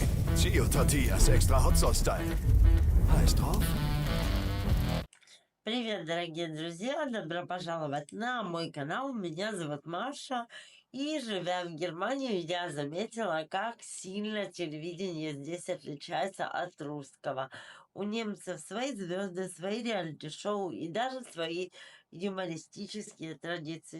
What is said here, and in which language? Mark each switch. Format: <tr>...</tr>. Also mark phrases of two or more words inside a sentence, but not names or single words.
<de>Gio Tortillas extra Hot Sauce Style. Heiß drauf?</de> <ru>Привет, дорогие друзья! Добро пожаловать на мой канал. Меня зовут Маша. И живя в Германии, я заметила, как сильно телевидение здесь отличается от русского. У немцев свои звезды, свои реалити-шоу и даже свои юмористические традиции.</ru>